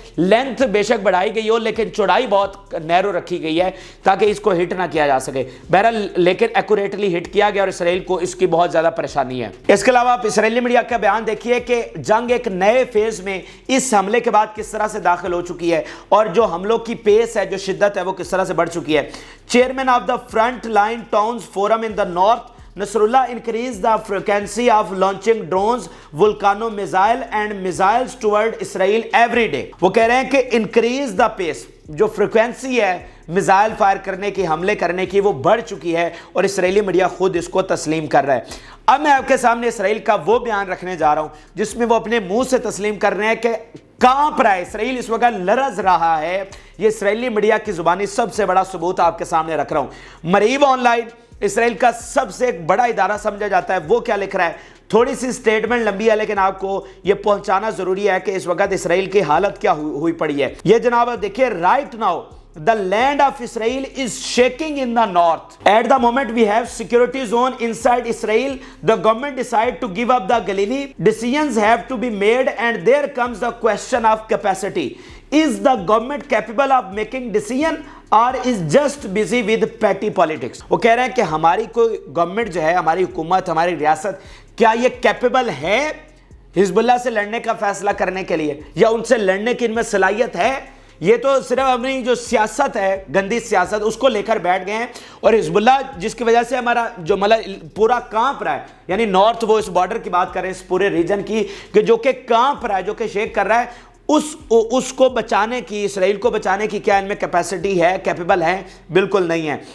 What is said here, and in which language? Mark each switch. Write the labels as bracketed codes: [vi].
[ur] Length بے شک بڑھائی گئی ہو لیکن چوڑائی بہت نیرو رکھی گئی ہے تاکہ اس کو ہٹ نہ کیا جا سکے. بہرحال لیکن ایکوریٹلی ہٹ کیا گیا اور اسرائیل کو اس کی بہت زیادہ پریشانی ہے. اس کے علاوہ آپ اسرائیلی میڈیا کا بیان دیکھیے کہ جنگ ایک نئے فیز میں اس حملے کے بعد کس طرح سے داخل ہو چکی ہے اور جو حملوں کی پیس ہے, جو شدت ہے, وہ کس طرح سے بڑھ چکی ہے. [en] Chairman of the front line towns forum in the north Nasrallah increased the frequency of launching drones, volcano missile and missiles toward Israel every day. [ur] وہ کہہ رہے ہیں کہ [en] increase the pace, [ur] جو فریکوینسی ہے میزائل فائر کرنے کی, حملے کرنے کی, وہ بڑھ چکی ہے اور اسرائیلی میڈیا خود اس کو تسلیم کر رہا ہے. اب میں آپ کے سامنے اسرائیل کا وہ بیان رکھنے جا رہا ہوں جس میں وہ اپنے منہ سے تسلیم کر رہے ہیں کہ کانپ رہا ہے اسرائیل, اس وقت لرز رہا ہے. یہ اسرائیلی میڈیا کی زبانی سب سے بڑا ثبوت آپ کے سامنے رکھ رہا ہوں. مریب آن لائن اسرائیل کا سب سے ایک بڑا ادارہ سمجھا جاتا ہے, وہ کیا لکھ رہا ہے. تھوڑی سی سٹیٹمنٹ لمبی ہے لیکن آپ کو یہ پہنچانا ضروری ہے کہ اس وقت اسرائیل کی حالت کیا ہوئی پڑی ہے. یہ جناب دیکھیے, [en] Right now the land of Israel is shaking in the north. At the moment we have security zone inside Israel. The government decide to give up the Galilee. Decisions have to be made and there comes the question of capacity. Is the government capable of making decision or is just busy with petty politics? [ur] وہ کہہ رہے ہیں کہ ہماری کوئی government جو ہے, ہماری حکومت, ہماری ریاست, کیا یہ کیپیبل ہے حزب اللہ سے لڑنے کا فیصلہ کرنے کے لیے, یا ان سے لڑنے کی ان میں صلاحیت ہے؟ یہ تو صرف اپنی جو سیاست ہے, گندی سیاست, اس کو لے کر بیٹھ گئے ہیں. اور حزب اللہ جس کی وجہ سے ہمارا جو مطلب پورا کانپ رہا ہے, یعنی نارتھ, وہ اس بارڈر کی بات کر رہے ہیں, اس پورے ریجن کی, کہ جو کہ کانپ رہا ہے, جو کہ شیک کر رہا ہے, اس کو بچانے کی, اسرائیل کو بچانے کی کیا ان میں کیپیسٹی ہے, کیپیبل ہے؟ بالکل نہیں ہے.